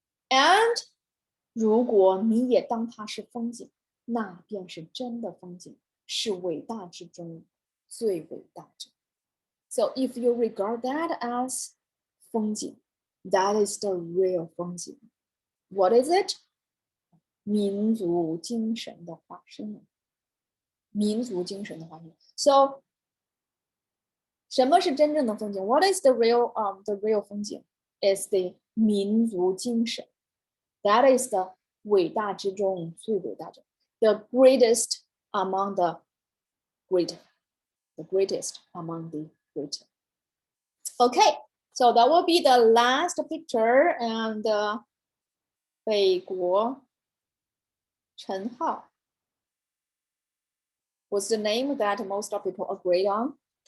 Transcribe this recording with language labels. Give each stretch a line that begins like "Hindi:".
Chinese: And 如果你也当它是风景，那便是真的风景，是伟大之中最伟大者。
English: So if you regard that as 风景, that is the real 风景. What is it?
Chinese: 民族精神的化身。民族精神的化身。 So 什么是真正的风景？
English: What is the real 风景 is the 民族精神。 That is the
Chinese: 伟大之中最伟大者。
English: The greatest among the great. the greatest among the great. Okay, so that will be the last picture, and 北国陈浩 was the name that most of people agreed on.